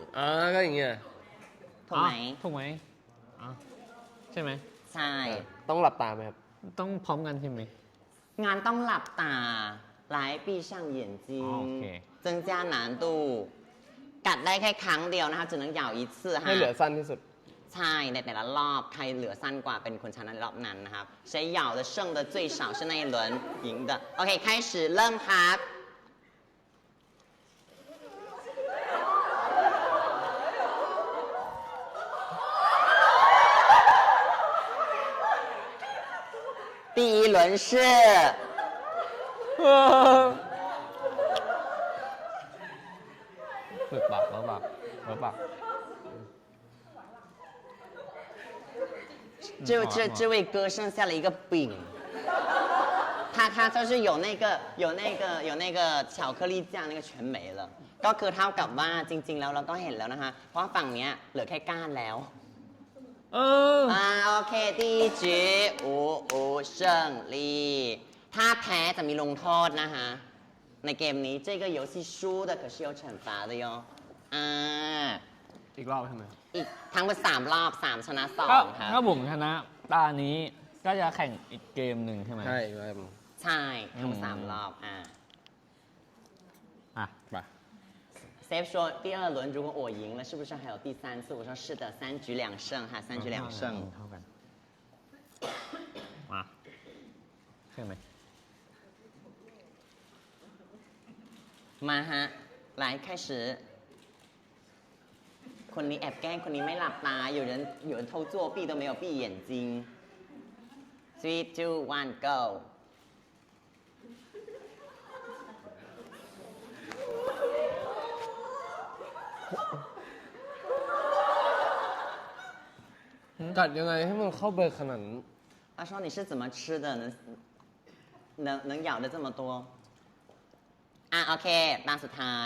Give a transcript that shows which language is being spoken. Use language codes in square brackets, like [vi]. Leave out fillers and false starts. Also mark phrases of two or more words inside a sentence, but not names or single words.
[th] ก็อย่างเงี้ย ถูกไหม ถูกไหมอ๋อใช่ไหม ใช่ ต้องหลับตาไหมครับ ต้องพร้อมกันใช่ไหม งานต้องหลับตา [zh] 来闭上眼睛 [th] โอเค [zh] 增加难度 [th] กัดได้แค่ครั้งเดียวนะคะ [zh] 只能咬一次哈 [th] ให้เหลือสั้นที่สุด ใช่ในแต่ละรอบใครเหลือสั้นกว่าเป็นคนชนะในรอบนั้นนะครับ [zh] 谁咬的剩的最少是那一轮赢的 [th] OK 开始เริ่มครับ [zh] 第一轮是 [th] ฝึกปากแล้วปากแล้วปาก [zh] 这位哥剩下了一个饼，他就是有那个巧克力酱那个全没了 [th] ก็คือเท่ากับว่าจริงๆแล้วเราก็เห็นแล้วนะคะเพราะว่าฝั่งเนี้ยเหลือแค่ก้านแล้วโอเค [zh] 第一局五胜利 [th] ถ้าแพ้จะมีลงโทษนะคะในเกมนี้ [zh] 这个游戏输的可是有惩罚的哟 [th] อีกรอบใช่ไหม อีกทั้งหมด3รอบ3ชนะ2ครับ ถ้าผมชนะตานี้ก็จะแข่งอีกเกมหนึ่งใช่ไหม ใช่ครับ ใช่ทั้งหมด3รอบ อ่ะไป [zh] Safe 说第二轮如果我赢了，是不是还有第三次？我说是的，3局2胜哈，3局2胜。 [th] เท่ากันมาใช่ไหม มาฮะ [zh] 来开始 [th] คนนี้แอบแกล้งคนนี้ไม่หลับตา [zh] 有人偷作弊都没有闭眼睛 [th] 3 2 1 go กัดยังไงให้มันเข้าไปขนาดนั้น [zh] 他说你是怎么吃的能咬的这么多 [th] โอเคตาสุดท้าย